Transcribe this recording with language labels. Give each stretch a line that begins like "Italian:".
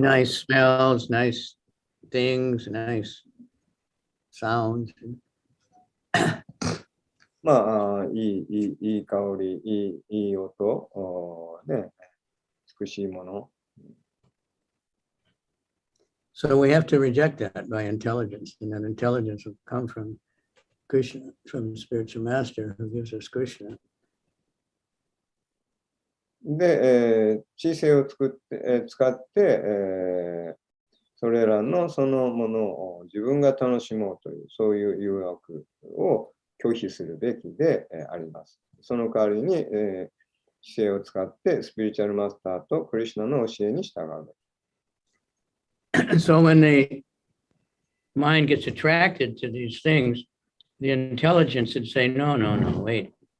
English: Nice smells, nice things, nice sounds.
Japanese: まあ、いい香り、いい音、ね、美しいもの。
English: So we have to reject that by intelligence, and that intelligence will come from Krishna, from the spiritual master who gives us Krishna.
Japanese: で、知性を使って、それらのそのものを自分が楽しもうという、そういう誘惑を拒否するべきであります。その代わりに、知性を使ってスピリチュアルマスターとクリシュナの教えに従うべき。
English: So when the mind gets attracted to these things, the intelligence would say, no, wait.